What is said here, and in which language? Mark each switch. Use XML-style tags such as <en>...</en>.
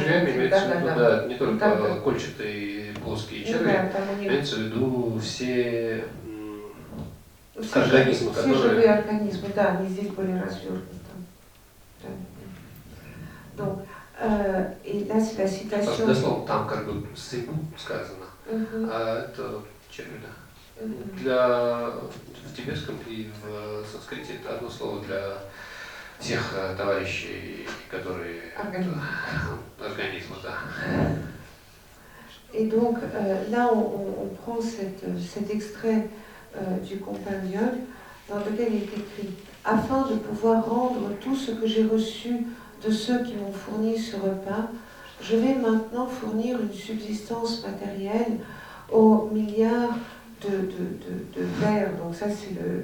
<ru>червями имеется в виду, да, не только там, кольчатые плоские черви, да, имеется в виду все все организмы, все которые... живые организмы, да, они здесь были развернуты. Да.</ru> <fr>Donc, et là, c'est la citation.</fr> <ru>Дословно, там как бы сыбу сказано, а это черви, да. В тибетском и в санскрите это одно слово для всех товарищей, которые... Организмы, да.</ru> <fr>Et donc, là, on prend cet extrait du compendium dans lequel il est écrit « Afin de pouvoir rendre tout ce que j'ai reçu de ceux qui m'ont fourni ce repas, je vais maintenant fournir une subsistance matérielle aux milliards de vers. » Donc ça, c'est</fr>